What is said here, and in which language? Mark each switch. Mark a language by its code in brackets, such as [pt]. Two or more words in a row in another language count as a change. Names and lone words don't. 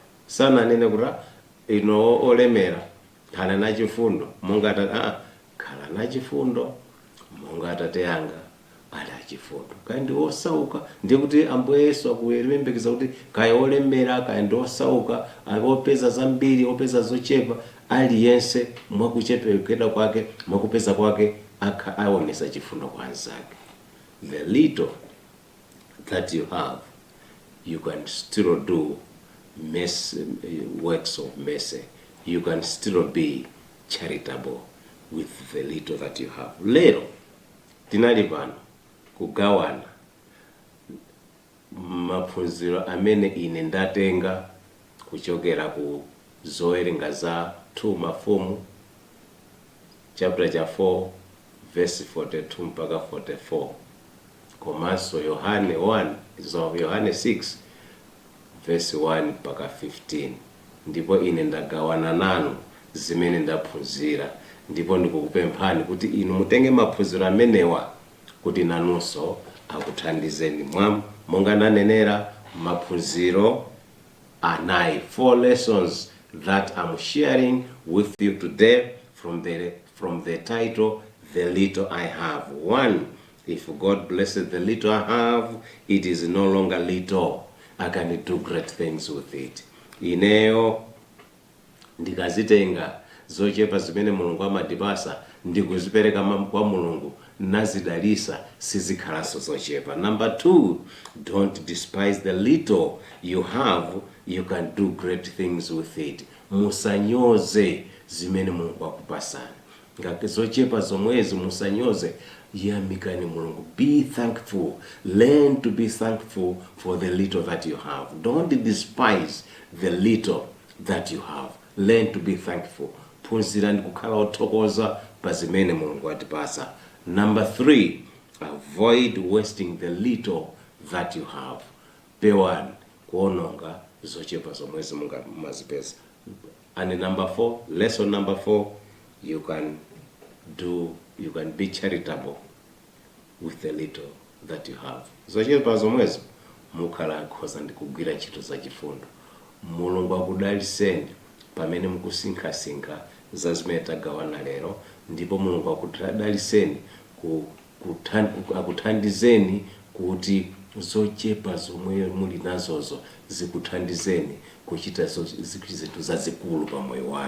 [ny] Sananene kuti ino olemera khala nachifundo monga khala nachifundo monga Atate anga ali achifundo. Kaya ndi osauka ndi kuti Ambuye Yesu akuyembekeza kuti kaya olemera kaya ndi osauka opeza zambiri opeza zochepa aliyense mwakuchepekera kwake mwakupeza kwake aonesa chifundo kwa anzake. [en] The little that you have, you can still do works of mercy. You can still be charitable with the little that you have. [ny] Lero tinali pano kugawana maphunziro amene ine ndatenga kuchokera ku zowerenga za 2 Mafumu chapter cha 4 verse 42 mpaka 44, komanso Yohane 6 verse 1 mpaka 15. Ndipo ine ndagawana nanu zimene ndaphunzira, ndipo ndikukupemphani kuti inu mutenge maphunziro amenewa kuti nanunso akuthandizeni monga nanenera maphunziro anayi, [en] 4 lessons that I'm sharing with you today from the title The Little I Have. 1, if God blesses the little I have, it is no longer little. I can do great things with it. [ny] Ineyo ndikazitenga zochepa zimene Mulungu amadipasa ndikuzipereka kwa Mulungu nazidalisa sizikhalanso zochepa. [en] Number 2, don't despise the little you have. You can do great things with it. [ny] Musanyoze zimene Mulungu akupasani. ngazochepa zomwezi musanyoze, yamikani Mulungu. [en] Be thankful. Learn to be thankful for the little that you have. Don't despise the little that you have. Learn to be thankful. [ny] Phunzirani kukhala othokoza pa zimene Mulungu atipasa. [en] Number 3, avoid wasting the little that you have. [ny] Pewani kuononga zochepa zomwezi mazipesa. [en] And number 4, lesson number 4, you can be charitable with the little that you have. [ny] Zochepa zomwezo mukhala akhoza ndikugwira ntchito za chifundo. Mulungu akudaliseni pamene mukusinkhasinkha za zimene tagawana lero, ndipo Mulungu akudaliseni akuthandizeni kuti zochepa zomwe muli nazozo zikuthandizeni kuchita zinthu zazikulu pa moyo wanu.